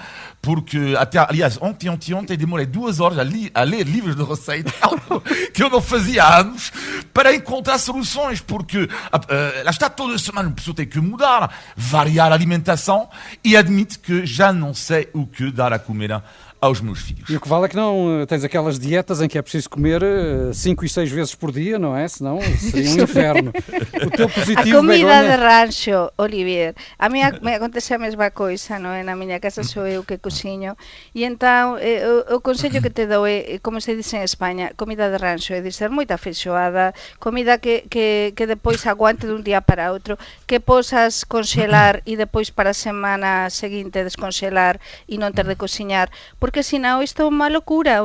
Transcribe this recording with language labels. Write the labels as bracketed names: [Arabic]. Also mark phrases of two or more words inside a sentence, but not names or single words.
[Portuguese] Porque até, aliás, ontem demorei 2 horas a ler livros de receita, algo que eu não fazia há anos, para encontrar soluções, porque lá está, toda semana a pessoa tem que mudar, variar a alimentação e admito que já não sei o que dar a comer aos meus filhos. E o que vale é que não tens aquelas dietas em que é preciso comer 5 e 6 vezes por dia, não é? Senão seria um inferno. O teu positivo, a comida Begonha... [Galician] de rancho, Olivier, a mí me acontece a mesma coisa, non é? Na miña casa sou eu que cociño e entón o consello que te dou é, [Spanish] como se dice en España, [Galician] comida de rancho, é dizer moita feixoada, comida que depois aguante dun día para outro, que posas congelar e depois para a semana seguinte descongelar e non ter de cociñar, porque senão isto é unha locura.